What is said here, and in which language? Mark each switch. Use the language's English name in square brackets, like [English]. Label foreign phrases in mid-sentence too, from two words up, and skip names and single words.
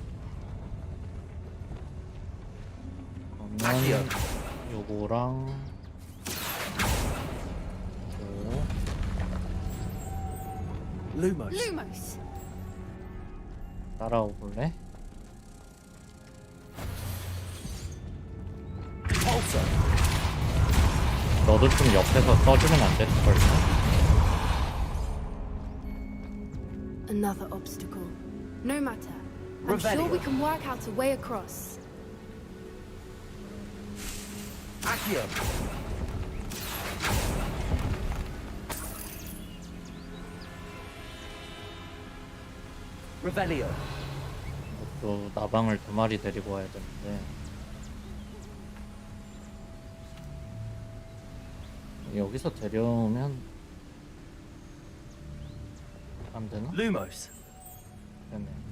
[Korean] 그러면 요거랑 요거. Lumos. Lumos! 따라오 볼래? 너도 좀 옆에서 써주면 안 될걸? [English] Another obstacle. No matter. I'm sure we can work out a way across. Accio. Revelio. [Korean] 또 나방을 2마리 데리고 와야 되는데 여기서 데려오면 안 되나? Lumos. 되네.